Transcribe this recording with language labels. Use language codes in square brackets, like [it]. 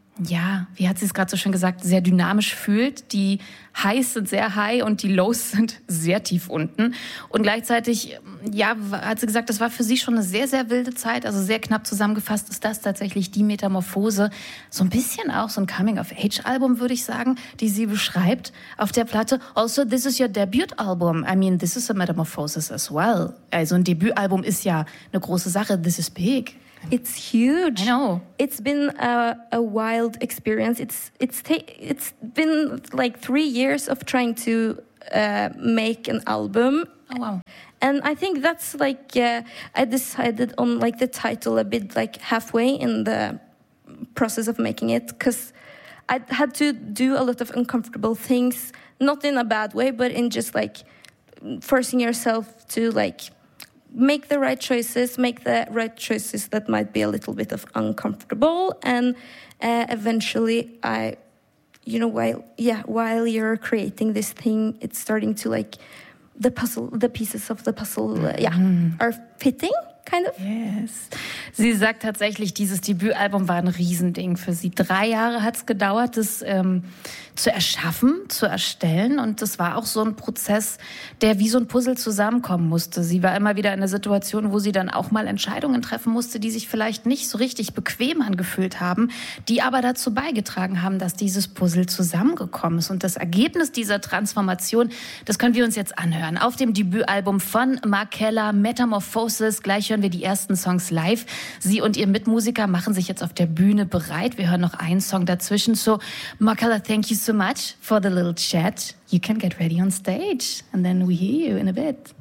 [de] ja, wie hat sie es gerade so schön gesagt, sehr dynamisch fühlt. Die Highs sind sehr high und die Lows sind sehr tief unten. Und gleichzeitig, ja, hat sie gesagt, das war für sie schon eine sehr, sehr wilde Zeit. Also sehr knapp zusammengefasst ist das tatsächlich die Metamorphose. So ein bisschen auch so ein Coming-of-Age-Album, würde ich sagen, die sie beschreibt auf der Platte. [en] Also, this is your debut-Album. I mean, this is a metamorphosis as well. [de] Also ein Debütalbum ist ja eine große Sache. [en] This is big. It's huge. I know. It's been a wild experience. It's been like 3 years of trying to make an album. Oh, wow. And I think that's like, I decided on like the title a bit like halfway in the process of making it, because I had to do a lot of uncomfortable things, not in a bad way, but in just like forcing yourself to like, make the right choices that might be a little bit of uncomfortable, and eventually I, you know, while you're creating this thing, it's starting to like the pieces of the puzzle are fitting. Kind of. Yes. [de] Sie sagt tatsächlich, dieses Debütalbum war ein Riesending für sie. 3 Jahre hat es gedauert, das zu erschaffen, zu erstellen. Und das war auch so ein Prozess, der wie so ein Puzzle zusammenkommen musste. Sie war immer wieder in der Situation, wo sie dann auch mal Entscheidungen treffen musste, die sich vielleicht nicht so richtig bequem angefühlt haben, die aber dazu beigetragen haben, dass dieses Puzzle zusammengekommen ist. Und das Ergebnis dieser Transformation, das können wir uns jetzt anhören. Auf dem Debütalbum von Markella, Metamorphosis, gleich hören wir die ersten Songs live. Sie und ihr Mitmusiker machen sich jetzt auf der Bühne bereit. Wir hören noch einen Song dazwischen. [en] So, Markella, thank you so much for the little chat. You can get ready on stage and then we hear you in a bit.